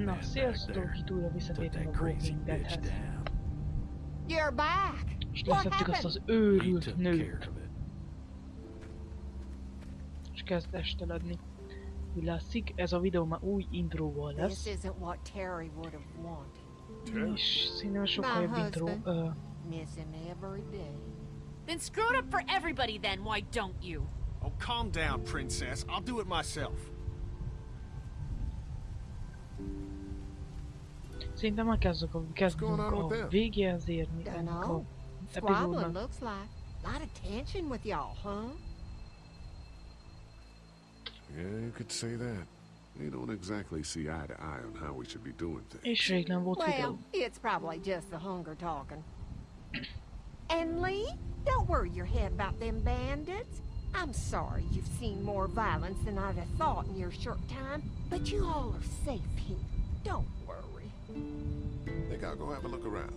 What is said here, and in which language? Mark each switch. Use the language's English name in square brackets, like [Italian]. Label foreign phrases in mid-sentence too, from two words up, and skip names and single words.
[Hungarian] Sziasztok, itt újra visszatértünk a Walking Deadhez. [English] You're back. [Hungarian] És leszedtük azt az őrült nőt. És kezd esteledni. Úgy látszik, ez a videó már új intróval lesz. [English] This isn't what Terry would have wanted. [Hungarian] És színen sokkal jobb intro. [English] Miss him every day. Then screw it up for everybody then, why don't you? Oh, calm down, princess. I'll do it myself. [Hungarian] Szerintem már kezdünk a végéhez érni ennek a [English] Squabbling [Hungarian] epizódnak. [English] looks like. Lot of tension with y'all, huh? Yeah, you could say that. We don't exactly see eye to eye on how we should be doing things. [Hungarian] És rég nem volt [English] Well, [Hungarian] videó. [English] it's probably just the hunger talking. And Lee, don't worry your head about them bandits. I'm sorry you've seen more violence than I'd have thought in your short time, but you all are safe here. Don't worry. Think I'll go have a look around.